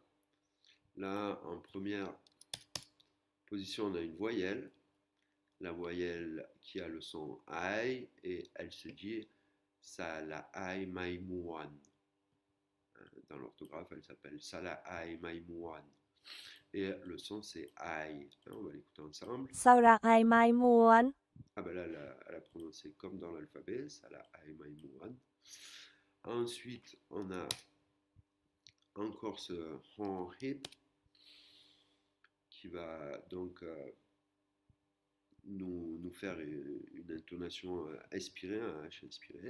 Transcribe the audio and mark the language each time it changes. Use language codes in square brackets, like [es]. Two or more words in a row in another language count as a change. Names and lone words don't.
[fr] Là, en première position, on a une voyelle. La voyelle qui a le son ai et elle se dit Sala ai maimuan. Dans l'orthographe, elle s'appelle Sala ai maimuan. Et le son c'est ai. On va l'écouter ensemble. [th] สระไอไม้ม้วน [fr] Ah ben là, elle a prononcé comme dans l'alphabet, Sala ai maimuan. Ensuite, on a encore ce hon hip qui va donc nous faire une intonation inspirée, un H inspiré.